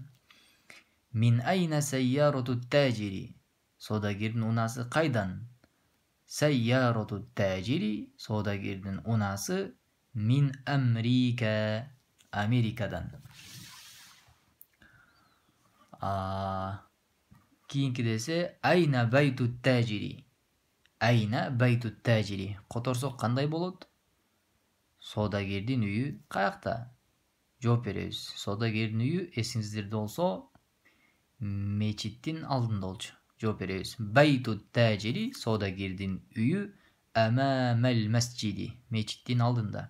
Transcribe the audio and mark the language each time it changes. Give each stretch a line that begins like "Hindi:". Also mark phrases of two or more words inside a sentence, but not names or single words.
Arabic: من أين سيارة التاجر,
Kyrgyz: содагердин унасы кайдан?
Arabic: سيارة التاجر,
Kyrgyz: содагердин унасы
Arabic: من أمريكا, Америкадан.
Kyrgyz: Кийинки десе,
Arabic: أين بيت التاجر. أين بيت التاجر.
Kyrgyz: Которсок кандай болот? Содагердин үйү каякта? Жооп беребиз. Содагердин үйү эсиңиздерде болсо мечиттин алдында болчу. Жооп беребиз.
Arabic: بيت التاجر,
Kyrgyz: содагердин үйү
Arabic: أمام المسجد,
Kyrgyz: мечиттин алдында.